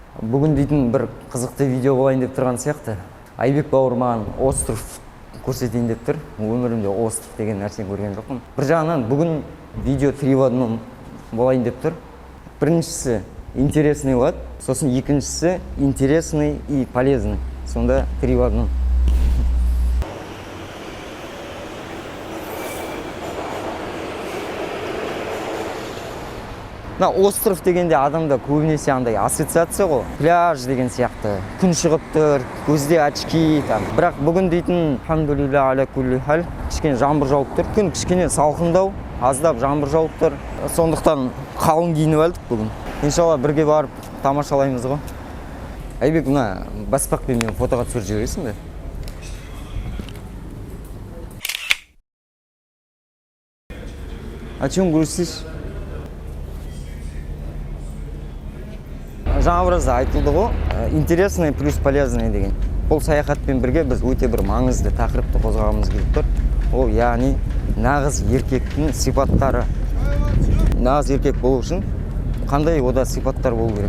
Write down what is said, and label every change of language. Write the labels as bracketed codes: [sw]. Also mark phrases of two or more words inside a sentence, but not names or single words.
[kk] Бүгін дейтін бір қызықты видео болайын деп тұрған сияқты. Айбек бауыр маған остров көрсетейін деп тұр. Өмірімде остров деген нәрсені көрген жоқпын. Бір жағынан бүгін видео 3 в 1 болайын деп тұр. Біріншісі интересный болады, сосын екіншісі [ru] интересный и полезный. [kk] Сонда 3 в 1. Остров дегенде адамда көбінесе андай ассоциация ғой. Пляж деген сияқты. Күн шығып тұр, көзде очки там. Бірақ бүгін дейтін [ar] الحمد لله على كل حال. [kk] Кішкене жаңбыр жауып тұр. Күн кішкене салқындау, аздап жаңбыр жауып тұр. Сондықтан қалың киініп алдық бүгін. Иншалла бірге барып тамашалаймыз ғой. Айбек, мына баспақпен мен фотоға түсіріп жібересің бе? [ru] О чем грустишь? [kk] Жаңа біраз айтылды ғой, [ru] интересный плюс полезный [kk] деген. Бұл саяхатпен бірге біз өте бір маңызды тақырыпты қозғағымыз келіп тұр. Ол яғни нағыз еркектің сипаттары. Нағыз еркек болу үшін қандай ода сипаттар болу керек?